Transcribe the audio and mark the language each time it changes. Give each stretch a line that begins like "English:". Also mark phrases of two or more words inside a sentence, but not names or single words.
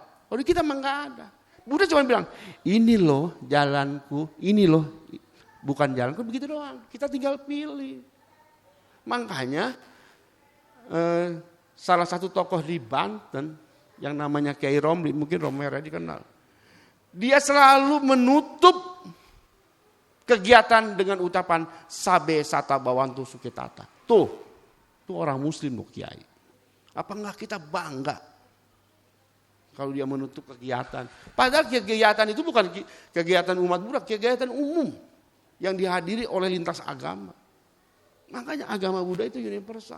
Indonesian: Kalau di kita mah nggak ada. Buddha cuma bilang, ini loh jalanku, ini loh bukan jalanku, begitu doang. Kita tinggal pilih. Makanya salah satu tokoh di Banten yang namanya Kiai Romli, mungkin Romero dikenal. Dia selalu menutup kegiatan dengan ucapan
Pali: sabe sata bawantu sukitata.
Indonesian: Tuh orang muslim loh Kiai. Apa enggak kita bangga kalau dia menutup kegiatan? Padahal kegiatan itu bukan kegiatan umat Buddha, kegiatan umum yang dihadiri oleh lintas agama. Makanya agama Buddha itu universal.